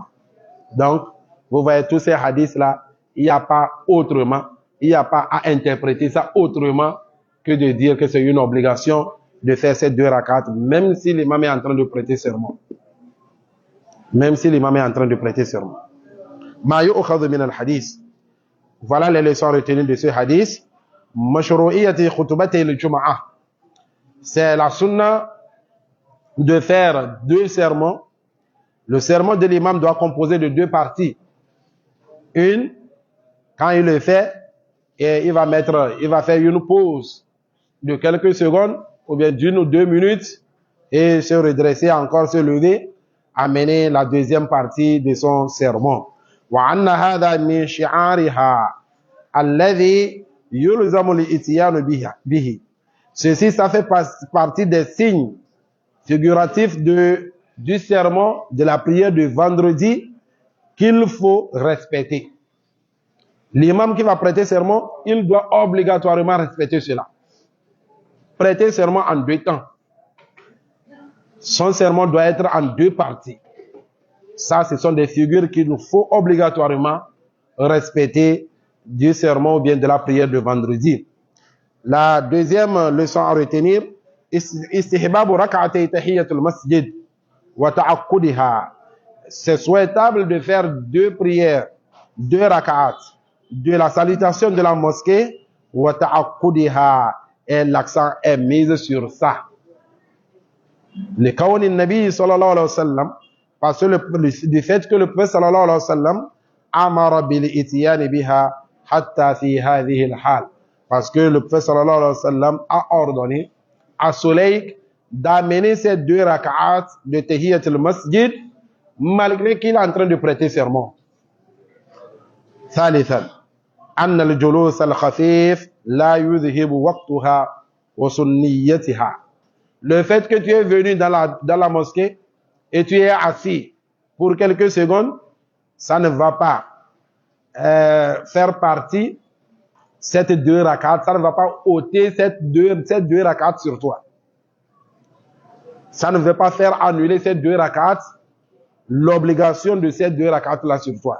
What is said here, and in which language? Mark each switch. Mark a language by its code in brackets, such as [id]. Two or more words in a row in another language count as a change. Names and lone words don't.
[fr] Donc, vous voyez tous ces hadiths là, il n'y a pas autrement, il n'y a pas à interpréter ça autrement que de dire que c'est une obligation de faire ces 2 rak'at, même si l'imam est en train de prêter sermon. Même si l'imam est en train de prêter sermon. [ar] ما يؤخذ من الحديث. [fr] Voilà les leçons retenues de ce hadith. [ar] مشروعية خطبتي الجمعة. [fr] C'est la sunna de faire 2 sermons. Le sermon de l'imam doit composer de 2 parties. Une, quand il le fait, et il va faire une pause de quelques secondes, ou bien d'1 ou 2 minutes, et se redresser, encore se lever, amener la deuxième partie de son sermon. [ar] وأن هذا من شعارها الذي يلزم الاتيان به. [fr] Ceci, ça fait partie des signes figuratifs du sermon, de la prière de vendredi, qu'il faut respecter. L'imam qui va prêter sermon, il doit obligatoirement respecter cela. Prêter sermon en 2 temps. Son sermon doit être en 2 parties. Ça, ce sont des figures qu'il nous faut obligatoirement respecter du sermon ou bien de la prière de vendredi. La deuxième leçon à retenir, [ar] استحباب ركعتي تحية المسجد وتعقدها. [fr] C'est souhaitable de faire 2 prières, 2 rak'at, de la salutation de la mosquée, [ar] وتعقدها, [fr] et l'accent est mis sur ça. [ar] Le كون نبي صلى الله عليه وسلم, [fr] parce que du fait que le prophète [ar] صلى الله عليه وسلم أمر بالإتيان بها حتى في هذه الحال, [fr] parce que le prophète [ar] صلى الله عليه وسلم [fr] a ordonné à Soleil d'amener ces 2 rak'at de [ar] تحية المسجد [fr] malgré qu'il est en train de prêter sermon. [ar] ثالثا أن الجلوس الخفيف لا يذهب وقتها وسنيتها. [fr] Le fait que tu es venu dans la mosquée et tu es assis pour quelques secondes, ça ne va pas faire partie cette 2 rak'at, ça ne va pas ôter cette 2 rak'at sur toi. Ça ne veut pas faire annuler ces 2 rak'at, l'obligation de ces 2 rak'at là sur toi.